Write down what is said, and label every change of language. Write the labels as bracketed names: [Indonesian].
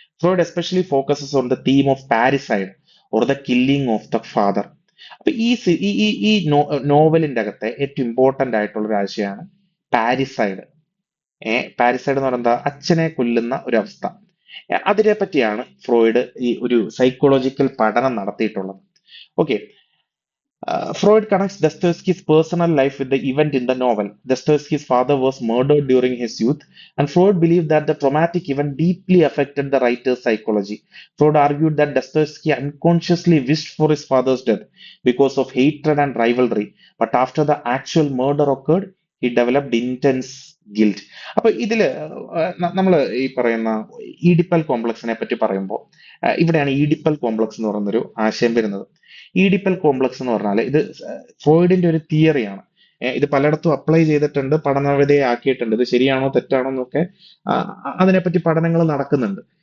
[English] Freud especially focuses on the theme of parricide or the killing of the father. [Malayalam] അപ്പൊ ഈ നോവലിന്റെ അകത്തെ ഏറ്റവും ഇമ്പോർട്ടന്റ് ആയിട്ടുള്ള ഒരു ആശയമാണ് പാരിസൈഡ്. പാരിസൈഡ് എന്ന് പറയുന്നത് അച്ഛനെ കൊല്ലുന്ന ഒരു അവസ്ഥ. അതിനെ പറ്റിയാണ് ഫ്രോയിഡ് ഈ ഒരു സൈക്കോളജിക്കൽ പഠനം നടത്തിയിട്ടുള്ളത്. [English] Okay, Freud connects Dostoevsky's personal life with the event in the novel. Dostoevsky's father was murdered during his youth, and Freud believed that the traumatic event deeply affected the writer's psychology. Freud argued that Dostoevsky unconsciously wished for his father's death because of hatred and rivalry, but after the actual murder occurred, he developed intense guilt. [Malayalam] അപ്പൊ ഇതില് നമ്മൾ ഈ പറയുന്ന Oedipal കോംപ്ലക്സിനെ പറ്റി പറയുമ്പോൾ ഇവിടെയാണ് Oedipal complex എന്ന് പറയുന്നൊരു ആശയം വരുന്നത്. ഈഡിപ്പൽ കോംപ്ലക്സ് എന്ന് പറഞ്ഞാൽ ഇത് ഫ്രോയിഡിന്റെ ഒരു തിയറിയാണ്. ഇത് പലയിടത്തും അപ്ലൈ ചെയ്തിട്ടുണ്ട്, പഠനവിധേയമാക്കിയിട്ടുണ്ട്. ഇത് ശരിയാണോ തെറ്റാണോ എന്നൊക്കെ അതിനെപ്പറ്റി പഠനങ്ങൾ നടക്കുന്നുണ്ട്.